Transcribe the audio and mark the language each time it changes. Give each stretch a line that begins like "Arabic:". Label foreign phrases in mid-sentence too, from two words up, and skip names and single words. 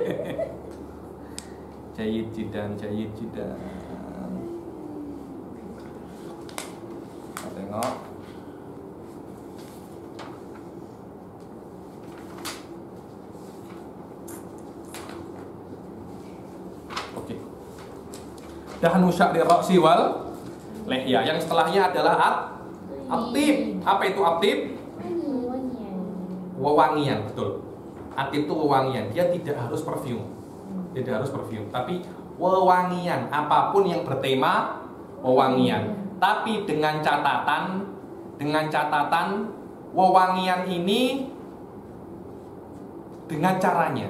Arabic: جيد جدا.
Indonesian: Kita tengok. Oke.
Arabic: دهن شعر الرأس واللحية.
Indonesian: Yang setelahnya adalah atib. Apa itu atib? Wewangian, betul. Atib itu wewangian. Dia tidak harus parfum. Tapi wewangian, apapun yang bertema wewangian. Tapi dengan catatan wewangian ini dengan caranya.